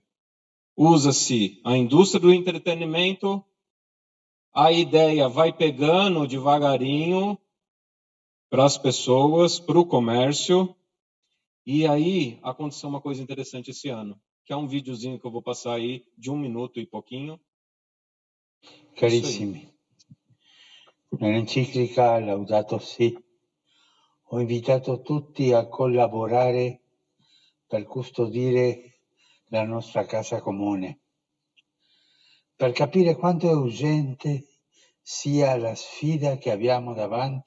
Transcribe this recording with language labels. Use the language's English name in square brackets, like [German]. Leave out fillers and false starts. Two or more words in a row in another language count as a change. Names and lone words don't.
[Portuguese] Usa-se a indústria do entretenimento, a ideia vai pegando devagarinho para as pessoas, para o comércio. E aí aconteceu uma coisa interessante esse ano, que é um videozinho que eu vou passar aí de 1 minuto e pouquinho. [Italian] Carissimi, nell'enciclica Laudato Si ho invitato tutti a collaborare per custodire la nostra casa comune, per capire quanto è urgente sia la sfida che abbiamo davanti.